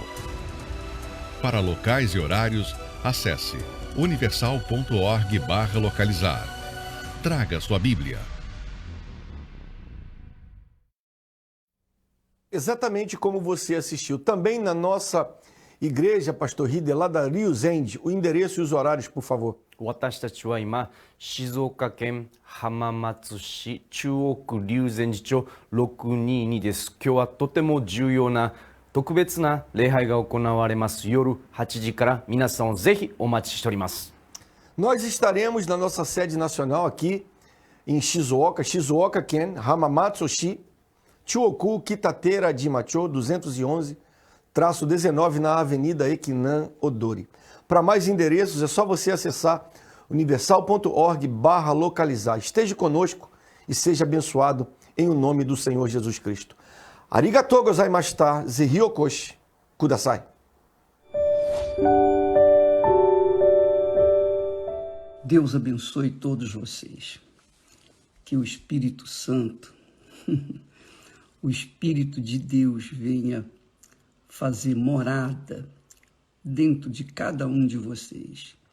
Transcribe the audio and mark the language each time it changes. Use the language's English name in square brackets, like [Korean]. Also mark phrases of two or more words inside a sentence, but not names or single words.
[Portuguese] Para locais e horários, acesse universal.org/localizar. Traga sua Bíblia. Exatamente como você assistiu. Também na nossa igreja, Pastor Hide, lá da Rio Zend, o endereço e os horários, por favor. [Japanese] 私たちは今、静岡県浜松市中央区龍禅寺町622です。今日はとても重要な特別な礼拝が行われます。夜8時から皆さんをぜひお待ちしております。 [Portuguese] Nós estaremos na nossa sede nacional aqui em Shizuoka, Shizuoka-ken, Hamamatsu-shi, Chuoku, Kitateira de Macho, 211-19 na Avenida Ekinan Odori. Para mais endereços é só você acessar universal.org/localizar. Esteja conosco e seja abençoado em o nome do Senhor Jesus Cristo. [Japanese] ありがとうございました、ぜひお越しください. [Portuguese] Deus abençoe todos vocês. Que o Espírito Santo, o Espírito de Deus venha fazer morada dentro de cada um de vocês.